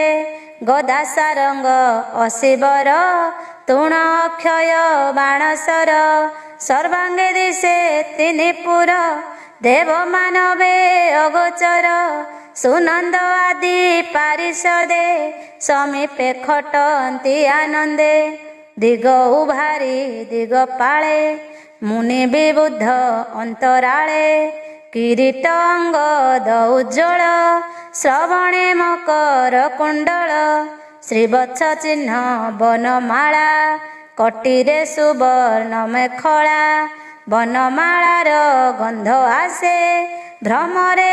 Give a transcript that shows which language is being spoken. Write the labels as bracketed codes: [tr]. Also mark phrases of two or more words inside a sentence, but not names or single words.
[mr] गदा सारंग अशिवर तृण अक्षय बाणसर सर्वांगे दिशे तिनिपुर देव मानवे अगोचर सुनंद आदि पारिषदे समीपे खटंती आनंदे दिग उभारी दिग पाळे मुनि विबुद्ध अंतराळे [or] କିରୀଟ ଅଙ୍ଗଦ ଉଜ୍ଜ୍ୱଳ ଶ୍ରବଣେ ମକର କୁଣ୍ଡଳ ଶ୍ରୀବତ୍ସ ଚିହ୍ନ ବନମାଳା କଟିରେ ସୁବର୍ଣ୍ଣ ମେଖଳା ବନମାଳାର ଗନ୍ଧ ଆସେ ଭ୍ରମରେ